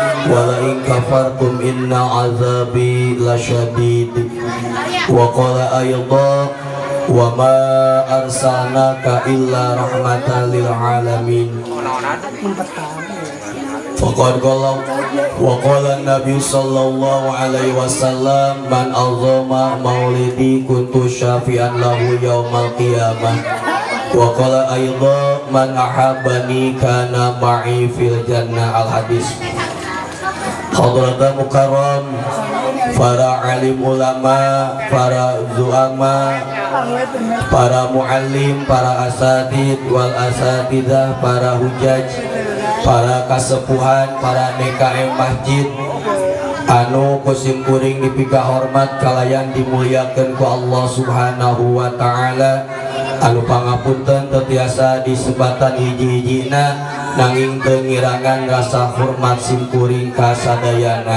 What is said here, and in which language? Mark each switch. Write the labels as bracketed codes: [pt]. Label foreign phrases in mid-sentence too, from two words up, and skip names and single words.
[ar] ولئن كفرتم إن عذابي لشديد وقال أيضا وما أرسلناك إلا رحمة للعالمين فقد قال وقال النبي صلى الله عليه وسلم من أعظم مولدي كنت شافعا له يوم القيامة وقال أيضا من أحبني كان معي في الجنة الحديث. حضرة المكرم, [su] para alim ulama, para zuama, para muallim, para asatid [ar] والأساتذة, [su] para hujaj, para kasepuhan, para DKM masjid anu kusim kuring dipika hormat kalayan dimuliakeun ku Allah [ar] سبحانه وتعالى, [su] anu pangapunten tetiasa disebatan hiji-hijina nanging teu ngirangan rasa hormat simkuring ka sadayana.